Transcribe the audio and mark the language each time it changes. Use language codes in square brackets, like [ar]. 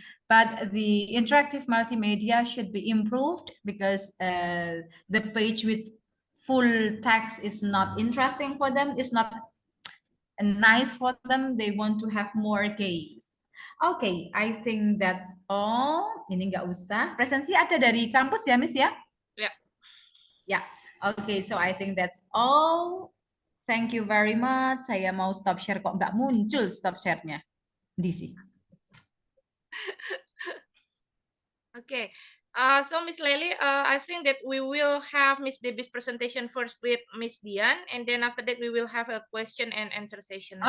[en] But the interactive multimedia should be improved because the page with full text is not interesting for them. It's not nice for them. They want to have more games. Okay, I think that's all. [id] Ini nggak usah. Presensi ada dari kampus ya, Miss ya? Ya. Ya. [en] Okay, so I think that's all. Thank you very much. [id] Saya mau stop share kok nggak muncul stop share-nya. DC. [en] Okay. So Miss Lely, I think that we will have Miss Debbie's presentation first with Miss Dian, and then after that we will have a question and answer session.